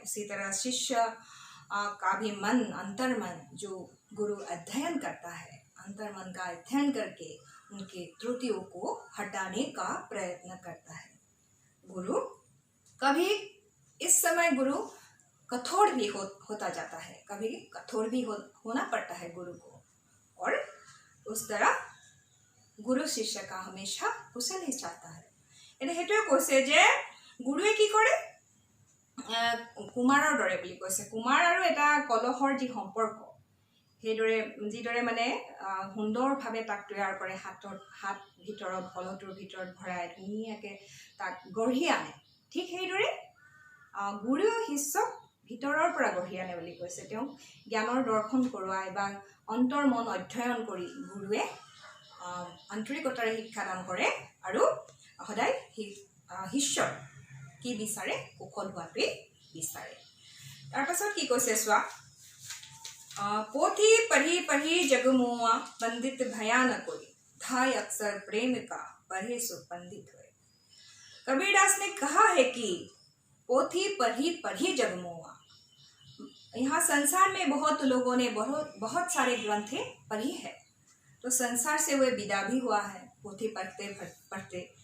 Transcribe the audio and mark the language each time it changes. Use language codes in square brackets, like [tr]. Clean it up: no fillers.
[hi] उसी तरह शिष्य का भी मन, अंतर मन, जो गुरु अध्ययन करता है, अंतर मन का अध्ययन करके उनके त्रुटियों को हटाने का प्रयत्न करता है। गुरु कभी इस समय गुरु कठोर भी होता जाता है, कभी कठोर भी होना पड़ता है गुरु को, और उस तरह गुरु शिष्य का हमेशा कुशल ही चाहता है। [as] एने हेतुए কৈছে যে গুৰুৱে কি কৰে, কুমাৰৰ দৰে বুলি কৈছে। কুমাৰ আৰু এটা কলহৰ যি সম্পৰ্ক, সেইদৰে যিদৰে মানে সুন্দৰভাৱে তাক তৈয়াৰ কৰে, হাত ভিতৰত কলহটোৰ ভিতৰত ভৰাই ধুনীয়াকৈ তাক গঢ়ি আনে, ঠিক সেইদৰে গুৰুৱে শিষ্যক ভিতৰৰ পৰা গঢ়ি আনে বুলি কৈছে। তেওঁ জ্ঞানৰ দৰ্শন কৰোৱাই বা অন্তৰ মন অধ্যয়ন কৰি গুৰুৱে আন্তৰিকতাৰে শিক্ষাদান কৰে, আৰু সদায় শিষ্যৰ কি বিচাৰে, কুশল হোৱাটোৱেই বিচাৰে। তাৰপাছত কি কৈছে চোৱা, [hi] पोथी पढ़ी पढ़ी जगमुआ, पंडित भयान कोई, धाय अक्सर प्रेम का, पढ़े सो पंडित हुए। कबीरदास ने कहा है कि पोथी पढ़ी पढ़ी जगमुआ, यहाँ संसार में बहुत लोगों ने बहुत सारे ग्रंथें पढ़ी है, तो संसार से वह विदा भी हुआ है पोथी पढ़ते पढ़ते।